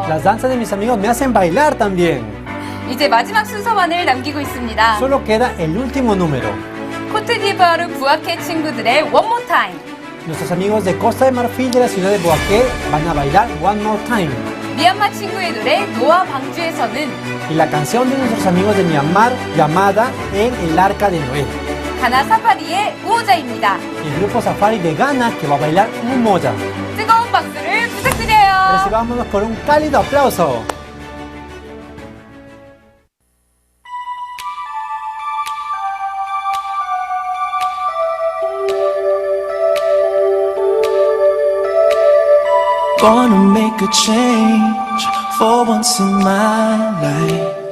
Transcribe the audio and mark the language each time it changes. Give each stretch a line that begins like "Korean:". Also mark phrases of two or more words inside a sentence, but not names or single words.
Spanish: Las danzas de mis amigos me hacen bailar también.
Korean: 이제 마지막 순서만을 남기고 있습니다.
Spanish: Solo queda el último número.
Korean: 코트디부아르 부아케 친구들의 One More Time.
Spanish: Nuestros amigos de Costa de Marfil de la ciudad de Boaqué van a bailar One More Time.
Korean: 미얀마 친구의 노래 노아 방주에서는
Spanish: Y la canción de nuestros amigos de Myanmar llamada En el Arca de Noé.
Korean: 가나 사파리의 우호자입니다.
Spanish: El grupo Safari de Ghana que va a bailar Umoja.
Korean: 뜨거운 박수를 부탁드려요.
Spanish: Recibámonos con un cálido aplauso.
English: Gonna make a change for once in my life.